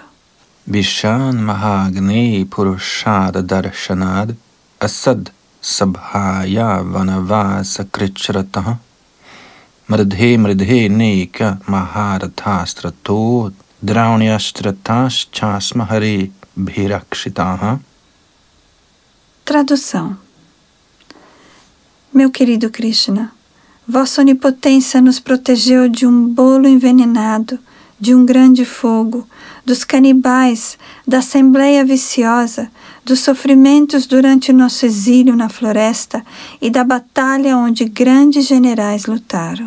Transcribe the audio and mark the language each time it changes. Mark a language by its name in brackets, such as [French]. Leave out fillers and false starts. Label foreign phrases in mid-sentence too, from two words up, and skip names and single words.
[Sanskrit] विषान् महाग्नेः पुरुषाद दर्शनाद् असत् सभाया वनवास कृच्छ्रतः मृधे मृधे अनेक महारथास्त्रतो द्रौण्यस्त्रतश् चास्म हरे अभिरक्षिताः. [Portuguese] Tradução. Meu querido Krishna, Vossa onipotência nos protegeu de um bolo envenenado, de um grande fogo, dos canibais, da assembleia viciosa, dos sofrimentos durante nosso exílio na floresta e da batalha onde grandes generais lutaram.